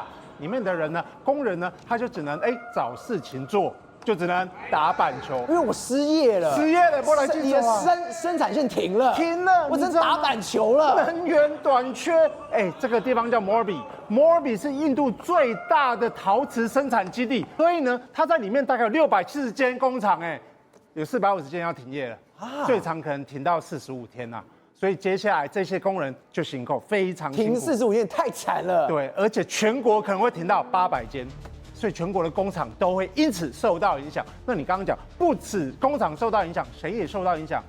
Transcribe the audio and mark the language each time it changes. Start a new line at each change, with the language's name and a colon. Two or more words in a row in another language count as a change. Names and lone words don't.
Chinese: 裡面的人呢，工人呢，他就只能找事情做，就只能打板球。因為我失業了，不然你的生產線停了，我只能打板球了。能源短缺，这個地方叫摩爾比。摩爾比是印度最大的陶瓷生產基地，所以呢，它在裡面大概有670 間工廠，有450間要停業了，最長可能停到45天吶。所以接下來這些工人就辛苦，非常辛苦。停45天太慘了。對，而且全國可能會停到800間，所以全國的工厂都會因此受到影響。那你剛剛講，不止工廠受到影響，誰也受到影響？